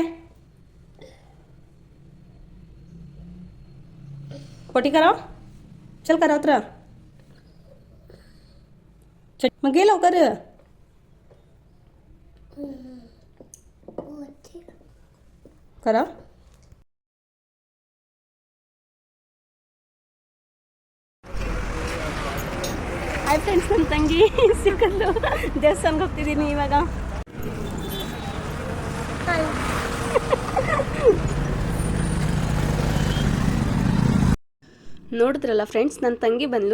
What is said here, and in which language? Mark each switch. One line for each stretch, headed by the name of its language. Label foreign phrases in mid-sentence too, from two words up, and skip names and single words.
Marathi: पोटी कराव. चल करा उतरा. मग गे लवकर. करा.
Kannada: ಹಾಯ್ ಫ್ರೆಂಡ್ಸ್, ನನ್ನ ತಂಗಿ ಸಿಕ್ಕಂದು ದೇವಸ್ಥಾನಕ್ಕೆ ಹೋಗ್ತಿದ್ದೀನಿ ಇವಾಗ. ನೋಡಿದ್ರಲ್ಲ ಫ್ರೆಂಡ್ಸ್, ನನ್ನ ತಂಗಿ ಬಂದಳು.